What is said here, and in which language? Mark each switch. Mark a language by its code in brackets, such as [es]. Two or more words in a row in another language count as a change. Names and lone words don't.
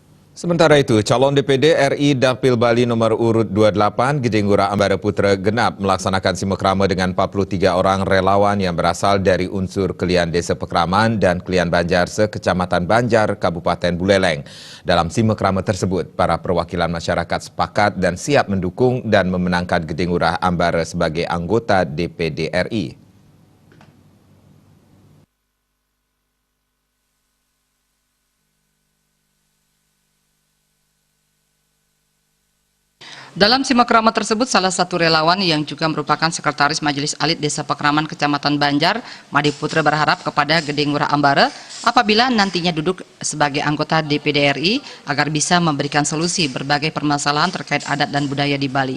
[id] Sementara itu, calon DPD RI Dapil Bali nomor urut 28, Gede Ngurah Ambara Putra Genap melaksanakan simekrama dengan 43 orang relawan yang berasal dari unsur Kelian Desa Pekraman dan Kelian Banjar se-Kecamatan Banjar, Kabupaten Buleleng. Dalam simekrama tersebut, para perwakilan masyarakat sepakat dan siap mendukung dan memenangkan Gede Ngurah Ambara sebagai anggota DPD RI. Dalam simekrama tersebut, salah satu relawan yang juga merupakan Sekretaris Majelis Alit Desa Pekraman Kecamatan Banjar, Madi Putra berharap kepada Gede Ngurah Ambara apabila nantinya duduk sebagai anggota DPD RI agar bisa memberikan solusi berbagai permasalahan terkait adat dan budaya di Bali.